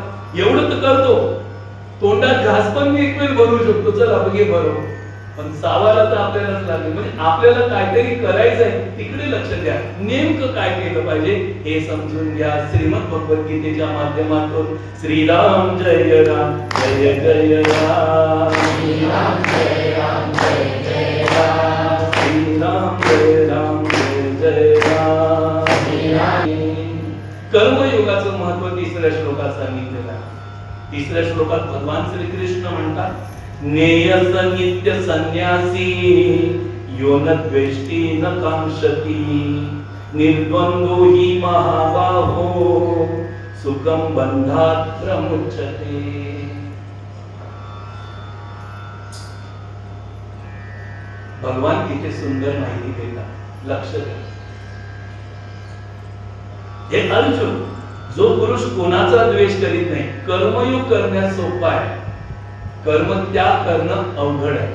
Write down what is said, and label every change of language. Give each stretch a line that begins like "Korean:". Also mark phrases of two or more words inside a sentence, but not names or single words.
Marathi: एवढं तर करतो. तोंडात घास पण मी एक वेळ भरू शकतो, चला बघे बरोबर, पण चावायला तर आपल्यालाच लागेल. म्हणजे आपल्याला काहीतरी करायचंय, तिकडे लक्ष द्या. नेमकं काय केलं पाहिजे हे समजून घ्या. श्रीमद भगवद्गीतेच्या माध्यमातून
Sanskrit: श्रीराम जय राम जय जय राम, श्रीराम जय राम जय जय राम, श्रीराम जय राम जय जय राम.
Marathi: कर्मयोगाचं महत्व 3ऱ्या श्लोकात सांगितलेलं आहे. 3ऱ्या श्लोकात भगवान श्रीकृष्ण म्हणतात,
Sanskrit: नेयस नित्य संन्यासी यो न द्वेष्टी न कांक्षती, निर्द्वंद्वो हि महाबाहो सुखम बंधात प्रमुच्यते.
Marathi: भगवान किती सुंदर माहिती देतात, लक्ष द्या. हे अर्जुन, जो पुरुष कोणाचा द्वेष करीत नाही, कर्मयोग करण्यास सोपा आहे, कर्म त्याग करणं अवघड आहे.